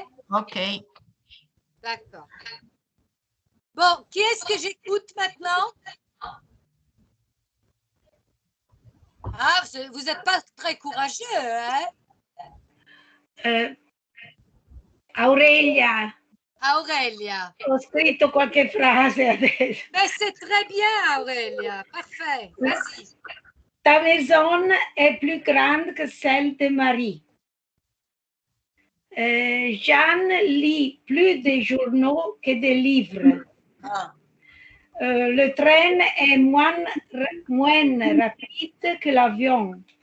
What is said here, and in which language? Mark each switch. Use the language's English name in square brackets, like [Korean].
[French] Ok. D'accord. Bon, qui est-ce que j'écoute maintenant? Ah, vous n'êtes pas très courageux, hein? Aurelia, Aurelia. [Italian] ho scritto qualche frase adesso. [French] Mais c'est très bien, Aurelia. Parfait. Vas-y. Ta maison est plus grande que celle de Marie. Jeanne lit plus de journaux que de livres. Le train est moins rapide que l'avion.